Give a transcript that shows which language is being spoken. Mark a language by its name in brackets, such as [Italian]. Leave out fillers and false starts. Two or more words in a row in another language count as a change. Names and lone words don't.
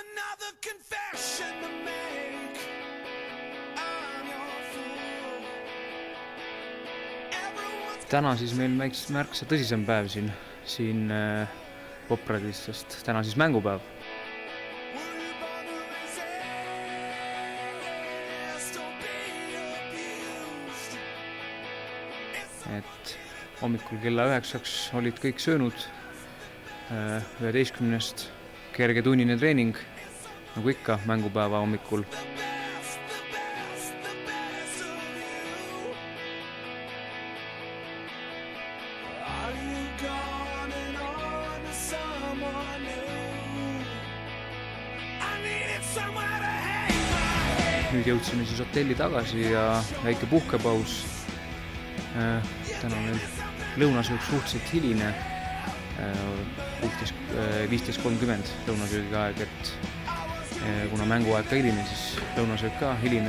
[English] another confession to make. I'm your fool. Everyone's [Estonian] Täna siis meil märksa tõsisem päev siin Popradis, sest täna siis mängupäev. [English] worried about the resist or be abused. [Estonian] Et hommikul kella 9 olid kõik söönud, 11-st kergetunnine treening, nagu ikka mängupäeva hommikul. [English] The best of you. Are you gone and on to someone new? I needed somewhere to hang my head. [Estonian] Nüüd jõudsime siis hotelli tagasi ja väike puhkepaus. Täna meil lõunasöök suhteliselt hiline, 15:30 lõunasöögi aeg, et kuna mänguaeg ka hiline, siis lõunasöök ka hiline.